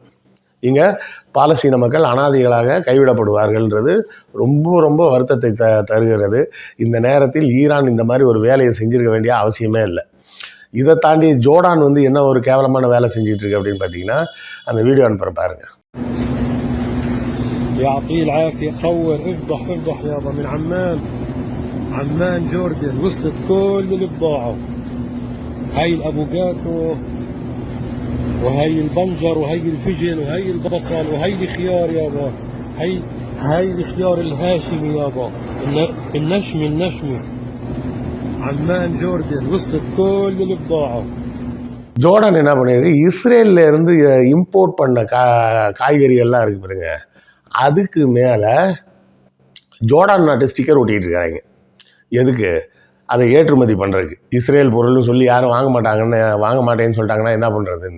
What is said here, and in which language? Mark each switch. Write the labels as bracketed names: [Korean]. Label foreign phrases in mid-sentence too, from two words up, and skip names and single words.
[Tamil] இங்கே பாலஸ்தீன மக்கள் அனாதைகளாக கைவிடப்படுவார்கள்ன்றது ரொம்ப ரொம்ப வருத்தத்தை தருகிறது. இந்த நேரத்தில் ஈரான் இந்த மாதிரி ஒரு வேலையை செஞ்சுருக்க வேண்டிய அவசியமே இல்லை. இதை தாண்டி ஜோர்டான் என்ன ஒரு கேவலமான வேலை செஞ்சுட்டு இருக்கு அப்படின்னு பார்த்தீங்கன்னா, அந்த வீடியோ அனுப்புகிற பாருங்கள். [Arabic] يعطيه العافية. صور افضح يابا من عمان جوردن وصلت كل البضاعة. هاي الافوكادو وهي البنجر وهي الفجل وهي البصل وهي الخيار يابا. هاي الخيار الهاشمي يابا، النشمي. عمان جوردن وصلت كل البضاعة. [Tamil] ஜோர்டான் என்ன பண்ணியிருக்கு, இஸ்ரேலில் இருந்து இம்போர்ட் பண்ண காய்கறிகள்லாம் இருக்குது பாருங்க, அதுக்கு மேலே ஜோர்டான் நாட்டு ஸ்டிக்கர் ஒட்டிகிட்டு இருக்காங்க. எதுக்கு? அதை ஏற்றுமதி பண்ணுறதுக்கு. இஸ்ரேல் பொருள்னு சொல்லி யாரும் வாங்க மாட்டேன்னு சொல்லிட்டாங்கன்னா என்ன பண்ணுறதுன்னு.